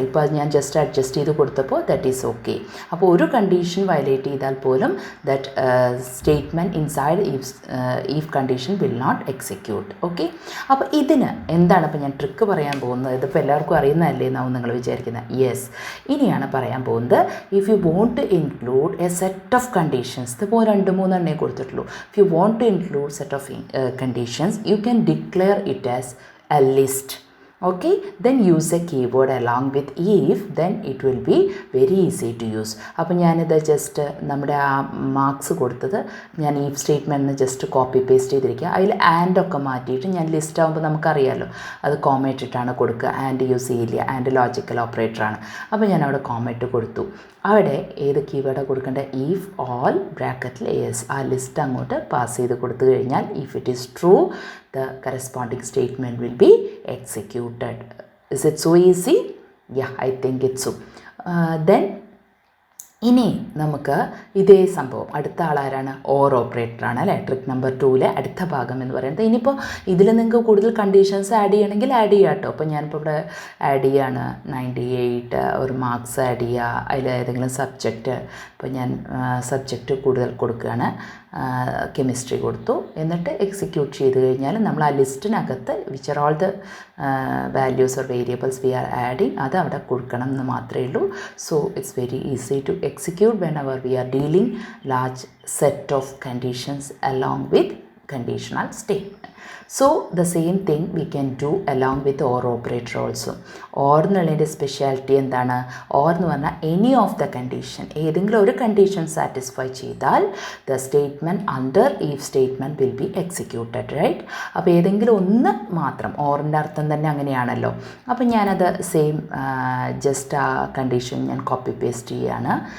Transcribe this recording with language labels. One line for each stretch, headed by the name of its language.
Malayalam: ഇപ്പോൾ അത് ഞാൻ ജസ്റ്റ് അഡ്ജസ്റ്റ് ചെയ്ത് കൊടുത്തപ്പോൾ
English: That is okay.
Malayalam: അപ്പോൾ ഒരു കണ്ടീഷൻ വയലേറ്റ് ചെയ്താൽ പോലും
English: That statement inside if condition will not execute.
Malayalam: Okay, അപ്പോൾ ഇതിന് എന്താണ് ഇപ്പോൾ ഞാൻ ട്രിക്ക് പറയാൻ പോകുന്നത്? ഇതിപ്പോൾ എല്ലാവർക്കും അറിയുന്നതല്ലേ എന്നാവും നിങ്ങൾ വിചാരിക്കുന്നത്. യെസ്, ഇനിയാണ് പറയാൻ പോകുന്നത്.
English: if you want to include a set of conditions,
Malayalam: ഇതിപ്പോൾ 2-3 എണ്ണേ കൊടുത്തിട്ടുള്ളൂ.
English: If you want to include set of conditions, you can declare it as a list. Okay, then use a keyword along with if, then it will be very easy to use.
Malayalam: അപ്പോൾ ഞാനിത് just നമ്മുടെ ആ marks കൊടുത്തത് ഞാൻ ഈ സ്റ്റേറ്റ്മെൻറ്റിന് just copy paste ചെയ്തിരിക്കുക. അതിൽ ആൻഡൊക്കെ മാറ്റിയിട്ട് ഞാൻ ലിസ്റ്റ് ആകുമ്പോൾ നമുക്കറിയാമല്ലോ അത് കോമേറ്റിട്ടാണ് കൊടുക്കുക. ആൻഡ് യൂസ് ചെയ്യില്ല, ആൻഡ് ലോജിക്കൽ ഓപ്പറേറ്ററാണ്. അപ്പോൾ ഞാൻ അവിടെ കോമേറ്റ് കൊടുത്തു. അവിടെ ഏത് കീവേഡാണ് കൊടുക്കേണ്ടത്?
English: if all ബ്രാക്കറ്റിൽ yes,
Malayalam: ആ ലിസ്റ്റ് അങ്ങോട്ട് പാസ് ചെയ്ത് കൊടുത്തു കഴിഞ്ഞാൽ
English: If it is true the corresponding statement will be executed. Is it so easy? Yeah, I think it's so.
Malayalam: Then ഇനി നമുക്ക് ഇതേ സംഭവം അടുത്ത ആളാരാണ്? ഓർ ഓപ്പറേറ്ററാണ് അല്ലേ. ട്രിക്ക് നമ്പർ 2 അടുത്ത ഭാഗം എന്ന് പറയുന്നത്. ഇനിയിപ്പോൾ ഇതിൽ നിങ്ങൾക്ക് കൂടുതൽ കണ്ടീഷൻസ് ആഡ് ചെയ്യണമെങ്കിൽ ആഡ് ചെയ്യാം കേട്ടോ. അപ്പോൾ ഞാനിപ്പോൾ ഇവിടെ ആഡ് ചെയ്യാണ് 98 ഒരു മാർക്സ് ആഡ് ചെയ്യുക. അതിൽ ഏതെങ്കിലും സബ്ജക്റ്റ്, ഇപ്പോൾ ഞാൻ സബ്ജക്റ്റ് കൂടുതൽ കൊടുക്കുകയാണ്, കെമിസ്ട്രി കൊടുത്തു. എന്നിട്ട് എക്സിക്യൂട്ട് ചെയ്ത് കഴിഞ്ഞാൽ നമ്മൾ ആ ലിസ്റ്റിനകത്ത്
English: which are all the values or variables we are adding
Malayalam: അത് അവിടെ കൊടുക്കണം എന്ന് മാത്രമേ ഉള്ളൂ.
English: So it's very easy to execute whenever we are dealing large set of conditions along with conditional statement. So the same thing we can do along with or operator also.
Malayalam: or എന്നുള്ളതിൻ്റെ speciality എന്താണ്?
English: or എന്ന് പറഞ്ഞാൽ any of the condition,
Malayalam: ഏതെങ്കിലും ഒരു condition satisfy ചെയ്താൽ
English: The statement under if statement will be executed, right.
Malayalam: അപ്പോൾ ഏതെങ്കിലും ഒന്ന് മാത്രം, ഓറിൻ്റെ അർത്ഥം തന്നെ അങ്ങനെയാണല്ലോ. അപ്പോൾ ഞാനത് സെയിം ജസ്റ്റ് ആ കണ്ടീഷൻ ഞാൻ കോപ്പി പേസ്റ്റ് ചെയ്യുകയാണ്.